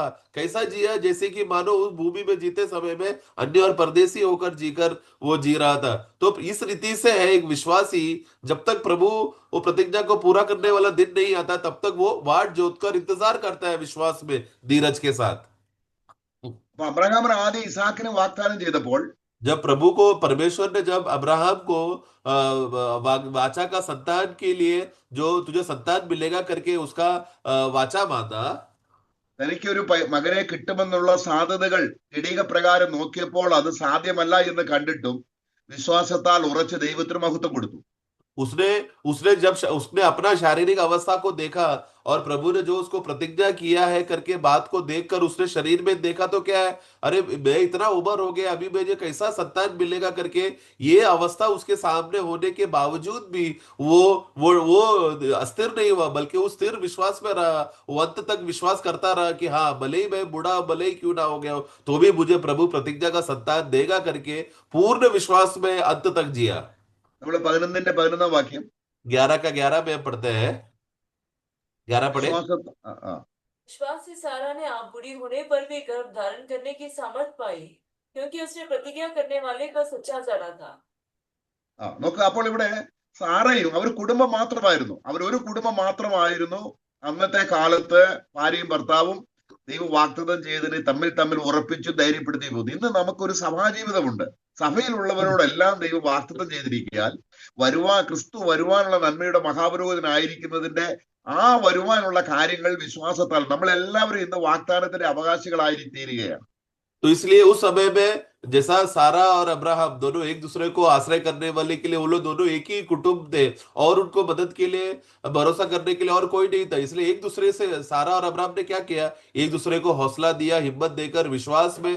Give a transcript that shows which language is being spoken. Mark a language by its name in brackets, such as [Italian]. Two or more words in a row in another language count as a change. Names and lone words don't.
[Hindi] कैसा जिया? जैसे कि मानो उस भूमि में जीते समय में अन्य और परदेसी होकर जीकर वो जी रहा था। तो इस रीति से है एक विश्वासी, जब तक प्रभु वो प्रतिज्ञा को पूरा करने वाला दिन नहीं आता, तब तक वो वाट जोत कर इंतजार करता है विश्वास में, धीरज के साथ। [Malayalam] അപ്പൊ അബ്രഹാമിന് ആദ്യം ഇസാക്കിന് വാഗ്ദാനം ചെയ്തപ്പോൾ [Hindi] जब प्रभु को, परमेश्वर ने जब अब्राहम को वाचा का संतान के लिए, जो तुझे संतान मिलेगा करके उसका वाचा बांधा, [Malayalam] തനിക്കൊരു മകനെ കിട്ടുമെന്നുള്ള സാധ്യതകൾ ജഡിക പ്രകാരം നോക്കിയപ്പോൾ അത് സാധ്യമല്ല എന്ന് കണ്ടിട്ടും വിശ്വാസത്താൽ ഉറച്ച് ദൈവത്തിന് മഹത്വം കൊടുത്തു. [Hindi] उसने उसने जब उसने अपना शारीरिक अवस्था को देखा, और प्रभु ने जो उसको प्रतिज्ञा किया है करके बात को देखकर उसने शरीर में देखा, तो क्या है, अरे मैं इतना उम्र हो गया, अभी मुझे कैसा संतान मिलेगा करके ये अवस्था उसके सामने होने के बावजूद भी वो अस्थिर नहीं हुआ, बल्कि वो स्थिर विश्वास में रहा। वो अंत तक विश्वास करता रहा कि हाँ, भले ही मैं बूढ़ा, भले ही क्यों ना हो गया हो, तो भी मुझे प्रभु प्रतिज्ञा का संतान देगा करके पूर्ण विश्वास में अंत तक जिया। [Malayalam] നമ്മൾ 11 വാക്യം [Hindi] 11 का 11 में पढ़ते हैं। 11 पढ़े। विश्वास से सारा ने आप बूढ़ी होने पर भी गर्भ धारण करने की सामर्थ पाई, क्योंकि उसने प्रतिज्ञा करने वाले का सच्चा जाना था। [Malayalam] നോക്ക്, അപ്പോൾ ഇവിടെ സാറയും അവർ കുടുംബം മാത്രമായിരുന്നു. അവരൊരു കുടുംബം മാത്രമായിരുന്നു. അന്നത്തെ കാലത്ത് ഭാര്യയും ഭർത്താവും ദൈവം വാഗ്ദത്തം ചെയ്തതിന് തമ്മിൽ ഉറപ്പിച്ചു ധൈര്യപ്പെടുത്തി പോകുന്നു. ഇന്ന് നമുക്കൊരു സഭാജീവിതമുണ്ട്. സഭയിലുള്ളവരോടെല്ലാം ദൈവം വാഗ്ദത്തം ചെയ്തിരിക്കാൻ ക്രിസ്തു വരുവാനുള്ള നന്മയുടെ മഹാപുരോഹിതനായിരിക്കുന്നതിന്റെ ആ വരുവാനുള്ള കാര്യങ്ങൾ വിശ്വാസത്താൽ നമ്മളെല്ലാവരും ഇന്ന് വാഗ്ദാനത്തിന്റെ അവകാശികളായി തീരുകയാണ്. [Hindi] तो इसलिए उस समय में जैसा सारा और अब्राहम दोनों एक दूसरे को आश्रय करने वाले के लिए, वो लोग दोनों एक ही कुटुंब थे, और उनको मदद के लिए, भरोसा करने के लिए और कोई नहीं था, इसलिए एक दूसरे से सारा और अब्राहम ने क्या किया, एक दूसरे को हौसला दिया, हिम्मत देकर, विश्वास में।